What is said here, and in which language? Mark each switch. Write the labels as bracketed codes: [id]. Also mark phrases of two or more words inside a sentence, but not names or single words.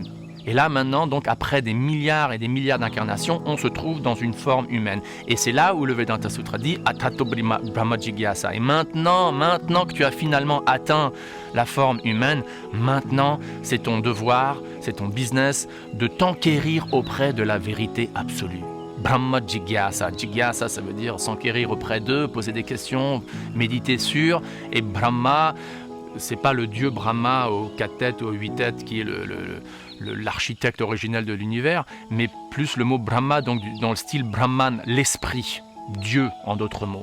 [fr] Et là maintenant, donc après des milliards et des milliards d'incarnations, on se trouve dans une forme humaine. Et c'est là où le Vedanta Sutra dit [sa] अथातो ब्रह्म जिज्ञासा. [fr] Et maintenant que tu as finalement atteint la forme humaine, maintenant c'est ton devoir, c'est ton business de t'enquérir auprès de la vérité absolue. [sa] ब्रह्म जिज्ञासा. [fr] Jigyasa, ça veut dire s'enquérir auprès d'eux, poser des questions, méditer sur. Et Brahma, c'est pas le dieu Brahma aux 4 têtes ou aux 8 têtes qui est l'architecte originel de l'univers, mais plus le mot Brahma, donc dans le style Brahman, l'esprit, Dieu en d'autres mots.